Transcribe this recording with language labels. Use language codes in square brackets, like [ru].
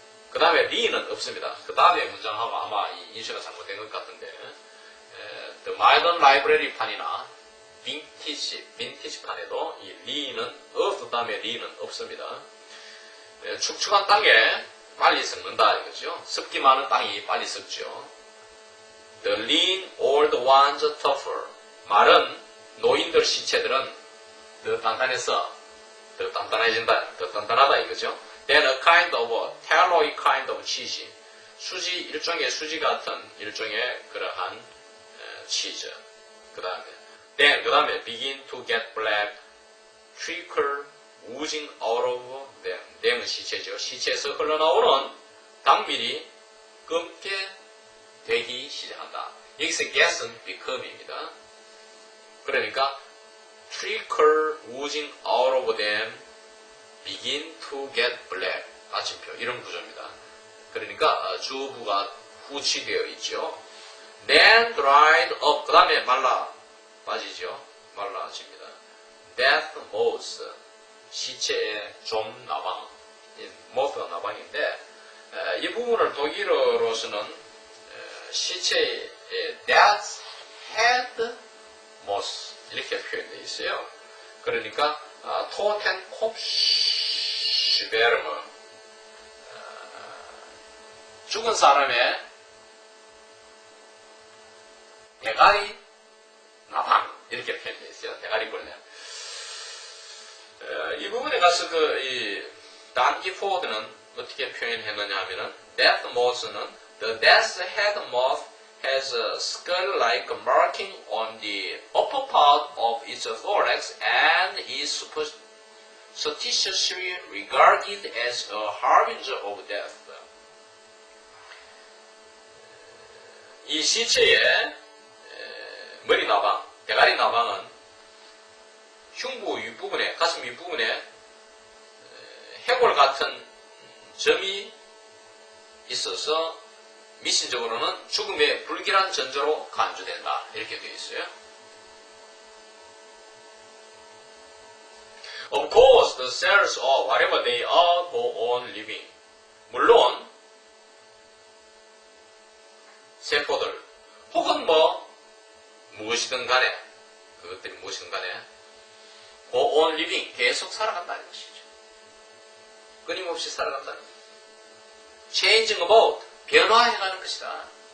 [ko] 그 다음에 리는 없습니다. 그 다음에 문장하고 아마 이 인쇄가 잘못된 것 같은데 The Modern Library 판이나 빈티지 판에도 이 리는 earth 다음에 리는 없습니다. 축축한 땅에 빨리 썩는다 이거죠. 습기 많은 땅이 빨리 썩죠. [en] The lean old ones tougher. [ko] 말은 노인들 시체들은 더 단단해서 더 단단해진다, 더 단단하다 이거죠. [en] Then a kind of tallowy kind of cheese. [ko] 수지, 일종의 수지 같은 일종의 그러한 치즈. 그 다음에 [en] begin to get black, trickle, oozing out of them. [ko] them은 시체죠. 시체에서 흘러나오는 당밀이 검게 되기 시작한다. 여기서 get은 become입니다. 그러니까 [en] trickle oozing out of them begin to get black [ko] 마침표 이런 구조입니다. 그러니까 주어부가 후치되어 있죠. [en] then dried up [ko] 그 다음에 빠지죠. 말라집니다. [en] death moth [ko] 시체의 좀 나방 moth가 나방인데 이 부분을 독일어로서는 시체의 [en] death head moth [ko] 이렇게 표현되어 있어요. 그러니까 토텐콥슈베르머 죽은 사람의 대가리 나방 이렇게 표현되어 있어요. 대가리 벌레. 이 부분에 가서 단기포드는 어떻게 표현했느냐 하면은 [en] death moth는 the death head moth has a skull-like marking on the upper part of its thorax and is superstitiously regarded as a harbinger of death. [ko] 이 시체의 머리 나방, 대가리 나방은 흉부 윗부분에, 가슴 윗부분에 해골 같은 점이 있어서 미신적으로는 죽음의 불길한 전조로 간주된다. 이렇게 되어 있어요. [en] Of course, because the cells or whatever they are go on living. [ko] 물론 세포들 혹은 뭐 무엇이든 간에 그것들이 무엇이든 간에 [en] go on living [ko] 계속 살아간다는 것이죠. 끊임없이 살아간다는 것이죠. [en] changing about [ko] 변화해가는 것이다.